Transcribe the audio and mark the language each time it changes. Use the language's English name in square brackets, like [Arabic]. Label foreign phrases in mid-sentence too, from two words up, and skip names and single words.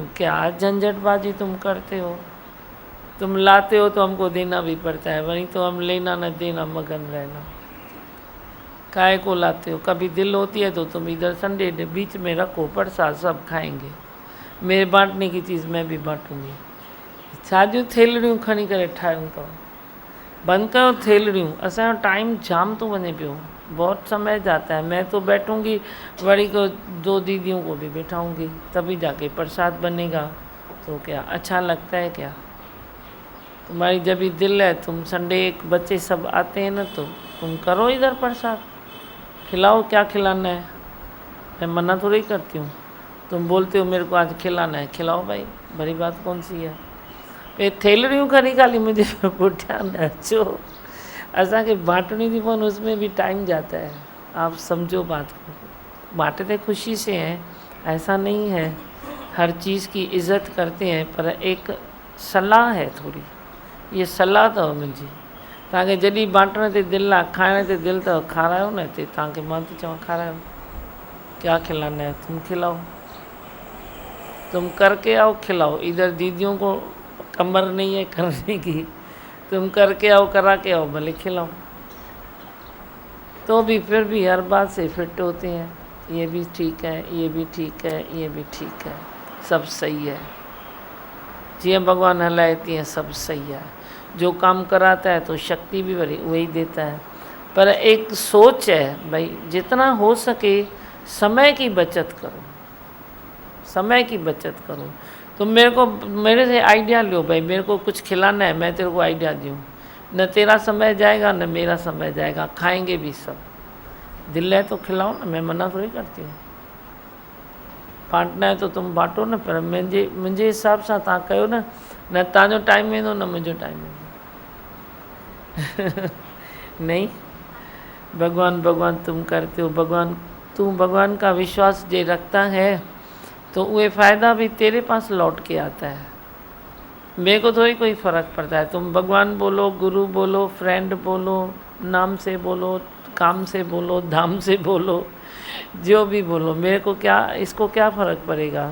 [Hindi] क्या झंझटबाजी तुम करते हो। तुम लाते हो तो हमको देना भी पड़ता है, वहीं तो हम लेना न देना मगन रहना। काय को लाते हो। कभी दिल होती है तो तुम इधर संडे बीच में रखो, प्रसाद सब खाएंगे। मेरे बांटने की चीज़ मैं भी बांटूंगी। [Sindhi] छाजू थेलड़ियूं खणी करे ठाहियूं तो बंद करो थेलड़ियूं। असांजो टाइम जाम तो वञे पियो, [Hindi] बहुत समय जाता है। मैं तो बैठूंगी, वड़ी को 2 दीदियों को भी बैठाऊंगी, तभी जाके प्रसाद बनेगा। तो क्या अच्छा लगता है क्या? तुम्हारी जब भी दिल है, तुम संडे एक बच्चे सब आते हैं ना, तो तुम करो इधर प्रसाद, खिलाओ। क्या खिलाना है, मैं मना थोड़ी करती हूँ। तुम बोलते हो मेरे को आज खिलाना है, खिलाओ भाई, बड़ी बात कौन सी है। [Sindhi] पे थेलड़ियूं खणी खाली मुझे पुठियां न अचो। असांखे बांटनी थी पवन, [Hindi] उसमें भी टाइम जाता है। आप समझो बात को। बांटते खुशी से हैं, ऐसा नहीं है। हर चीज़ की इज़्ज़त करते हैं, पर एक सलाह है थोड़ी। [Sindhi] ये सलाह अथव मुंहिंजी, तव्हांखे जॾहिं बांटण ते दिलि आहे, खाइण ते दिलि अथव, खारायो न हिते। तव्हांखे मां थी चवां खारायो। [Hindi] क्या खिलाना है तुम खिलाओ, तुम करके आओ खिलाओ। इधर दीदियों को कमर नहीं है करने की, तुम करके आओ करा के आओ, भले खिलाओ। तो भी फिर भी हर बात से फिट होते हैं। ये भी ठीक है, ये भी ठीक है, ये भी ठीक है, सब सही है। [Sindhi] जिए भगवान हलाए तीअं [Hindi] सब सही है। जो काम कराता है तो शक्ति भी वही देता है। पर एक सोच है भाई, जितना हो सके समय की बचत करो, समय की बचत करो। तुम मेरे से आइडिया लो भाई, मेरे को कुछ खिलाना है, मैं तेरे को आइडिया दूँ। न तेरा समय जाएगा न मेरा समय जाएगा, खाएंगे भी सब। दिल है तो खिलाओ ना, मैं मना थोड़ी करती हूँ। बांटना है तो तुम बांटो न, पर [Sindhi] मुंहिंजे हिसाब सां तव्हां कयो न तव्हांजो टाइम वेंदो न मुंहिंजो टाइम वेंदो। [Hindi] नहीं, भगवान भगवान तुम करते हो। भगवान, तू भगवान का विश्वास जे रखता है तो वो फ़ायदा भी तेरे पास लौट के आता है। मेरे को थोड़ी कोई फ़र्क पड़ता है, तुम भगवान बोलो, गुरु बोलो, फ्रेंड बोलो, नाम से बोलो, काम से बोलो, धाम से बोलो, जो भी बोलो, मेरे को क्या, इसको क्या फ़र्क पड़ेगा?